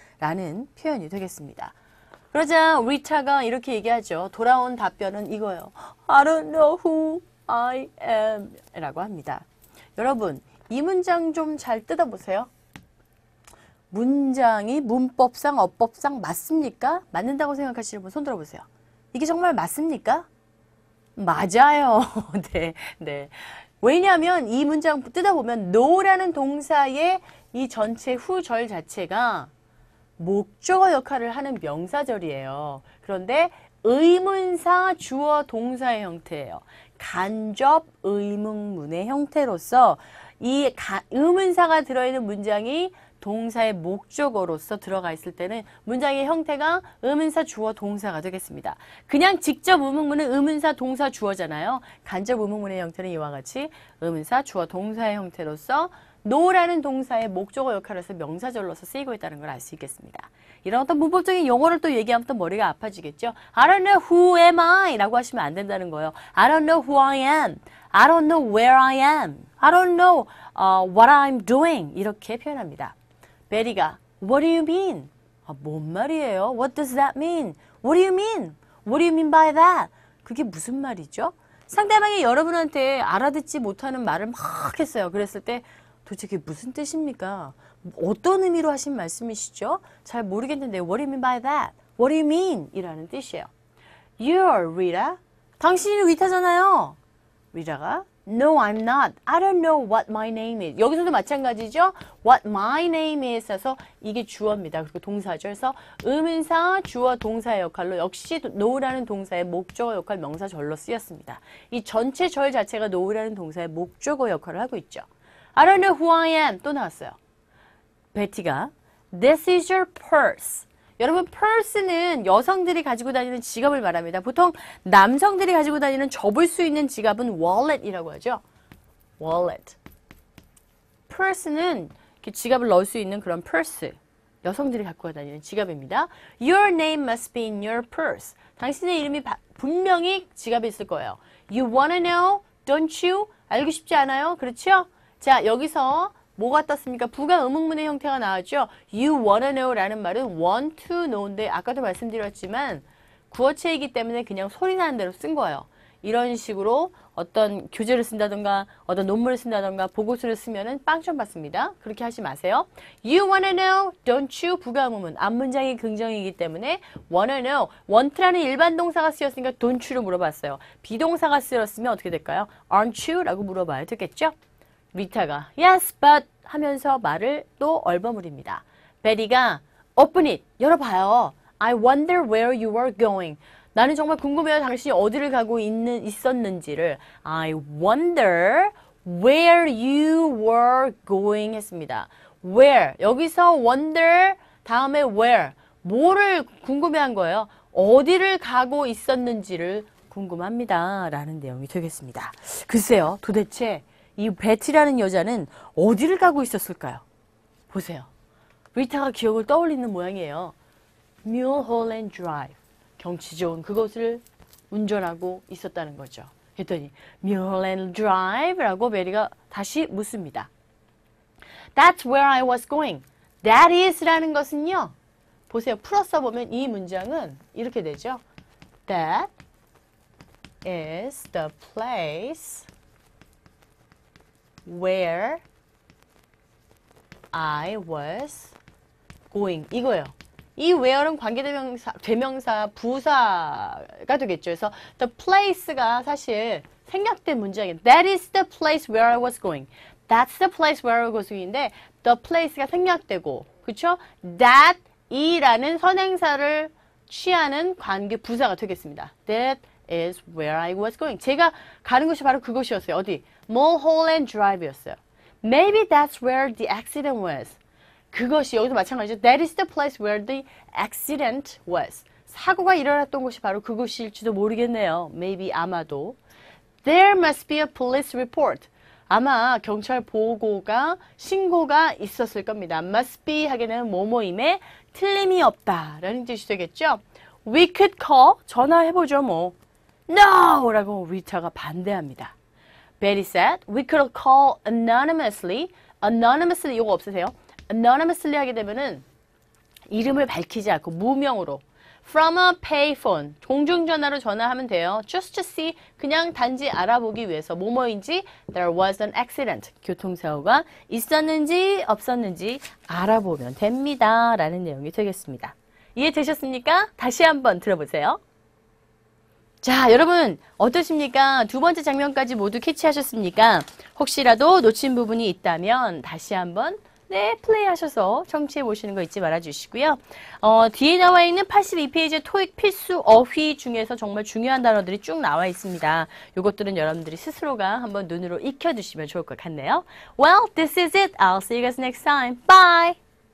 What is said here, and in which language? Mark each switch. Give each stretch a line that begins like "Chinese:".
Korean: 라는 표현이 되겠습니다. 그러자 리타가 이렇게 얘기하죠. 돌아온 답변은 이거예요.
English: I don't know who I am
Korean: 라고 합니다. 여러분, 이 문장 좀 잘 뜯어보세요. 문장이 문법상, 어법상 맞습니까? 맞는다고 생각하시는 분 손 들어보세요. 이게 정말 맞습니까? 맞아요. 네. 왜냐하면 이 문장 뜯어보면 no라는 동사의 이 전체 후절 자체가 목적어 역할을 하는 명사절이에요. 그런데 의문사 주어 동사의 형태예요. 간접 의문문의 형태로서 이 의문사가 들어있는 문장이 동사의 목적어로서 들어가 있을 때는 문장의 형태가 의문사 주어 동사가 되겠습니다. 그냥 직접 의문문은 의문사 동사 주어잖아요. 간접 의문문의 형태는 이와 같이 의문사 주어 동사의 형태로서 no라는 동사의 목적어 역할을 해서 명사절로서 쓰이고 있다는 걸 알 수 있겠습니다. 이런 어떤 문법적인 용어를 또 얘기하면 또 머리가 아파지겠죠.
English: I don't know who am I
Korean: 라고 하시면 안 된다는 거예요.
English: I don't know who I am. I don't know where I am. I don't know what I'm doing.
Korean: 이렇게 표현합니다.
English: 베리가 What do you mean?
Korean: 뭔 말이에요?
English: What does that mean? What do you mean? What do you mean by that?
Korean: 그게 무슨 말이죠? 상대방이 여러분한테 알아듣지 못하는 말을 막 했어요. 그랬을 때 도대체 그게 무슨 뜻입니까? 어떤 의미로 하신 말씀이시죠? 잘 모르겠는데
English: What do you mean by that? What do you mean?
Korean: 이라는 뜻이에요.
English: You're Rita.
Korean: 당신이 리타잖아요.
English: 리타가 No, I'm not. I don't know what my name is.
Korean: 여기서도 마찬가지죠.
English: What my name is
Korean: 해서 이게 주어입니다. 그리고 동사죠. 그래서 의문사, 주어, 동사의 역할로 역시 no라는 동사의 목적어 역할 명사절로 쓰였습니다. 이 전체 절 자체가 no라는 동사의 목적어 역할을 하고 있죠.
English: I don't know who I am.
Korean: 또 나왔어요.
English: 베티가 This is your purse.
Korean: 여러분, purse는 여성들이 가지고 다니는 지갑을 말합니다. 보통 남성들이 가지고 다니는 접을 수 있는 지갑은 wallet이라고 하죠.
English: wallet.
Korean: purse는 이렇게 지갑을 넣을 수 있는 그런 purse. 여성들이 갖고 다니는 지갑입니다.
English: Your name must be in your purse.
Korean: 당신의 이름이 분명히 지갑에 있을 거예요.
English: You wanna know? Don't you?
Korean: 알고 싶지 않아요? 그렇죠? 자, 여기서 뭐가 떴습니까? 부가 의문문의 형태가 나왔죠.
English: You wanna know
Korean: 라는 말은
English: want to know
Korean: 인데 아까도 말씀드렸지만 구어체이기 때문에 그냥 소리 나는 대로 쓴 거예요. 이런 식으로 어떤 교재를 쓴다던가 어떤 논문을 쓴다던가 보고서를 쓰면은 빵점 받습니다. 그렇게 하지 마세요.
English: You wanna know? Don't you?
Korean: 부가 의문문. 앞문장이 긍정이기 때문에 wanna know. want라는 일반 동사가 쓰였으니까
English: don't you
Korean: 로 물어봤어요. 비동사가 쓰였으면 어떻게 될까요?
English: Aren't you?
Korean: 라고 물어봐야 되겠죠? 리타가
English: yes, but
Korean: 하면서 말을 또 얼버무립니다. 베리가
English: open it,
Korean: 열어봐요.
English: I wonder where you were going.
Korean: 나는 정말 궁금해요. 당신이 어디를 가고 있었는지를.
English: I wonder where you were going
Korean: 했습니다. where 여기서 wonder 다음에 where 뭐를 궁금해한 거예요? 어디를 가고 있었는지를 궁금합니다. 라는 내용이 되겠습니다. 글쎄요. 도대체 이 베티라는 여자는 어디를 가고 있었을까요? 보세요. 리타가 기억을 떠올리는 모양이에요.
English: Mulholland Drive.
Korean: 경치 좋은 그곳을 운전하고 있었다는 거죠. 했더니 Mulholland Drive라고 메리가 다시 묻습니다.
English: That's where I was going. That is
Korean: 라는 것은요. 보세요. 풀어서 보면 이 문장은 이렇게 되죠.
English: That is the place where I was going.
Korean: 이거예요. 이 where는 관계대명사, 부사가 되겠죠. 그래서 the place가 사실 생략된 문장이에요.
English: That is the place where I was going. That's the place where I was going인데 the place가
Korean: 생략되고 그쵸? That 이라는 선행사를 취하는 관계 부사가 되겠습니다.
English: That is where I was going.
Korean: 제가 가는 곳이 바로 그곳이었어요. 어디?
English: Mulholland Drive였어요. Maybe that's where the accident was.
Korean: 그것이 여기도 마찬가지죠.
English: That is the place where the accident was.
Korean: 사고가 일어났던 곳이 바로 그곳일지도 모르겠네요. Maybe 아마도.
English: There must be a police report.
Korean: 아마 경찰 보고가 신고가 있었을 겁니다. must be 하게 되면 뭐뭐임에 틀림이 없다라는 뜻이 되겠죠.
English: We could call
Korean: 전화해보죠 뭐.
English: No!
Korean: 라고 리타가 반대합니다.
English: Betty said we could call anonymously.
Korean: anonymously 이거 없으세요? anonymously 하게 되면은 이름을 밝히지 않고 무명으로
English: from a payphone
Korean: 공중전화로 전화하면 돼요.
English: just to see
Korean: 그냥 단지 알아보기 위해서 뭐뭐인지
English: there was an accident
Korean: 교통사고가 있었는지 없었는지 알아보면 됩니다. 라는 내용이 되겠습니다. 이해되셨습니까? 다시 한번 들어보세요. 자, 여러분 어떠십니까? 두 번째 장면까지 모두 캐치하셨습니까? 혹시라도 놓친 부분이 있다면 다시 한번 플레이하셔서 청취해 보시는 거 잊지 말아 주시고요. 뒤에 나와 있는 82페이지 토익 필수 어휘 중에서 정말 중요한 단어들이 쭉 나와 있습니다. 이것들은 여러분들이 스스로가 한번 눈으로 익혀두시면 좋을 것 같네요.
English: Well, this is it. I'll see you guys next time. Bye!